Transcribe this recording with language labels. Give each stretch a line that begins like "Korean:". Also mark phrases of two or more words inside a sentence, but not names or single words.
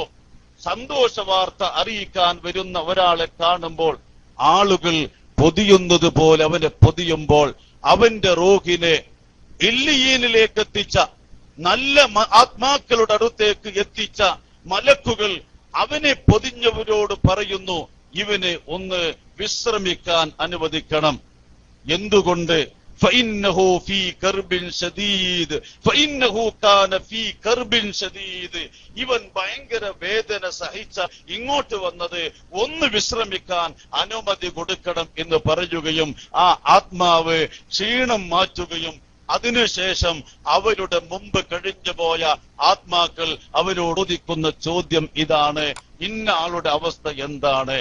Malayalam: സന്തോഷ വാർത്ത അറിയിക്കാൻ വരുന്ന ഒരാളെ കാണുമ്പോൾ ആളുകൾ പൊതിയുന്നത് പോലെ അവനെ പൊതിയുമ്പോൾ, അവന്റെ റൂഹിനെ ഇല്ലിയീനിലേക്ക് എത്തിച്ച, നല്ല ആത്മാക്കളുടെ അടുത്തേക്ക് എത്തിച്ച മലക്കുകൾ അവനെ പൊതിഞ്ഞവരോട് പറയുന്നു, ഇവനെ ഒന്ന് വിശ്രമിക്കാൻ അനുവദിക്കണം. എന്തുകൊണ്ട്?
Arabic: فإنه في كرب شديد فإنه كان في كرب شديد.
Malayalam: ഇവൻ ഭയങ്കര വേദന സഹിച്ച ഇങ്ങോട്ട് വന്നത് ഒന്ന് വിശ്രമിക്കാൻ അനുമതി കൊടുക്കണം എന്ന് പറയുകയും ആ ആത്മാവ് ക്ഷീണം മാറ്റുകയും അതിനുശേഷം അവരുടെ മുമ്പ് കഴിഞ്ഞു പോയ ആത്മാക്കൾ അവരോട് ചോദിക്കുന്ന ചോദ്യം ഇതാണ്, ഇന്ന ആളുടെ അവസ്ഥ എന്താണ്?